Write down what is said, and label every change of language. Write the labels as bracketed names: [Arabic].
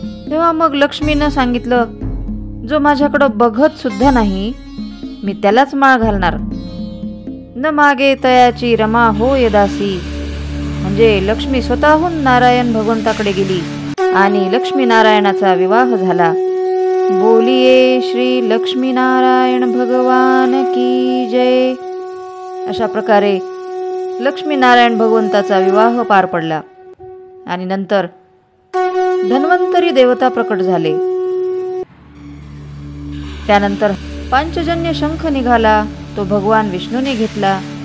[Marathi] तेव्हा मग लक्ष्मीनं सांगितलं, जो माझ्याकडं बघत सुद्धा नाही मी त्यालाच माळ घालणार। न मागे तयाची रमा होय दासी, म्हणजे लक्ष्मी स्वतःहून नारायण भगवंताकडे गेली आणि लक्ष्मी नारायणाचा विवाह झाला। [Hindi] बोलिये श्री लक्ष्मी नारायण भगवान की जय। [Marathi] अशा प्रकारे लक्ष्मी नारायण भगवंताचा विवाह पार पडला आणि नंतर धन्वंतरी देवता प्रकट झाले। त्यानंतर पांचजन्य शंख निघाला, तो भगवान विष्णूने घेतला।